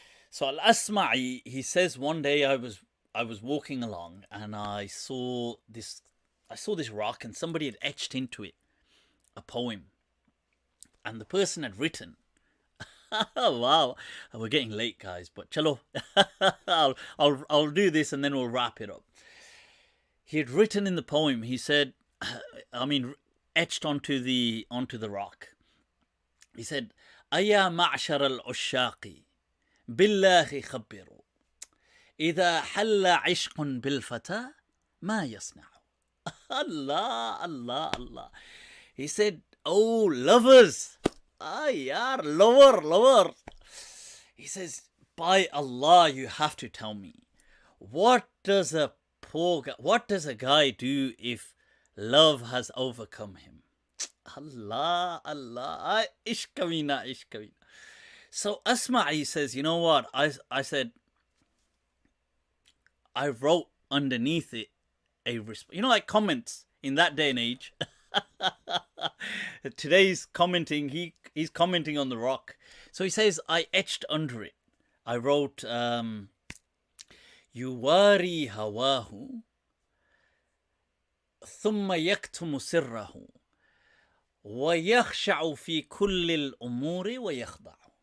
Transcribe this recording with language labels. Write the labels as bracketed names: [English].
[English] So Al-Asma'i, he says, one day I was walking along and I saw this rock, and somebody had etched into it a poem, and the person had written, wow, we're getting late, guys, but chalo, I'll do this and then we'll wrap it up. He had written in the poem, he said, I mean, etched onto the rock. He said, [Arabic] أيا معشر العشاق بالله خبروا إذا حل عشق بالفتى ما يصنع. [English] Allah, Allah, Allah. He said, oh, lovers. Yaar, lover. He says, by Allah, you have to tell me, what does a guy do if love has overcome him? [Urdu] Allah, Allah, ishq kamina. [English] So Asma'i says, you know what? I said, I wrote underneath it a response. You know, like comments in that day and age. Today's commenting, he's commenting on the rock. So he says, I etched under it. I wrote, [Arabic] يواري هواه ثم يكتم سره ويخشع في كل الأمور ويخضع.